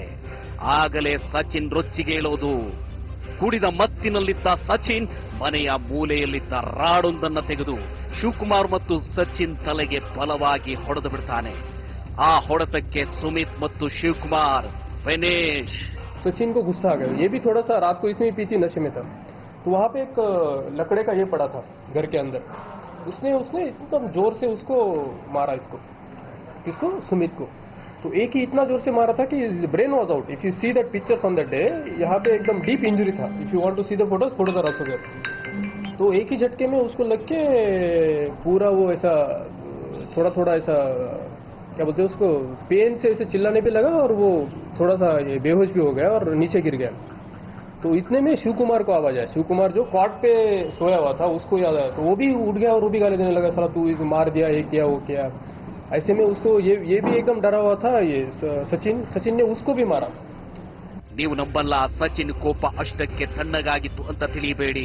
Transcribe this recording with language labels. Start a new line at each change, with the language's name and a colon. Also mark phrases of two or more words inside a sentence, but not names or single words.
Kannada: ಆಗಲೇ ಸಚಿನ್ ರೊಚ್ಚಿಗೆ ಏಳೋದು. ಕುಡಿದ ಮತ್ತಿನಲ್ಲಿದ್ದ ಸಚಿನ್ ಮನೆಯ ಮೂಲೆಯಲ್ಲಿದ್ದ ರಾಡೊಂದನ್ನು ತೆಗೆದು ಶಿವಕುಮಾರ್ ಮತ್ತು ಸಚಿನ್ ತಲೆಗೆ ಬಲವಾಗಿ ಹೊಡೆದು ಬಿಡ್ತಾನೆ. ಆ ಹೊಡೆತಕ್ಕೆ ಸುಮಿತ್ ಮತ್ತು ಶಿವಕುಮಾರ್ ಫಿನಿಶ್.
Hindi: सचिन को गुस्सा आ गया. ये भी थोड़ा सा रात को इसमें पी थी, नशे में था. तो वहां पे एक लकड़े का ये पड़ा था घर के अंदर. उसने एकदम जोर से उसको मारा, किसको, सुमित को. तो एक ही इतना जोर से मारा था कि
English: brain was out. If you see that pictures on that day,
Hindi: यहाँ पे एकदम
English: deep injury
Hindi: था.
English: If you want to see the photos are also there.
Hindi: तो एक ही झटके में उसको लग के पूरा वो ऐसा थोड़ा ऐसा क्या बोलते हैं उसको, पेन से ऐसे चिल्लाने पे लगा और वो थोड़ा सा ये बेहोश भी हो गया और नीचे गिर गया. तो इतने में शिव कुमार को आवाज आया. शिव कुमार जो कॉट पे सोया हुआ था उसको याद आया. तो वो भी उठ गया और वो भी गाली देने लगा, साला तू मार दिया, ये किया वो किया. ऐसे में उसको ये भी एकदम डरा हुआ था. ये सचिन ने उसको भी मारा.
Kannada: ನೀವು ನಂಬಲ್ಲ, ಸಚಿನ್ ಕೋಪ ಅಷ್ಟಕ್ಕೆ ತಣ್ಣಗಾಗಿತ್ತು ಅಂತ ತಿಳಿಯಬೇಡಿ.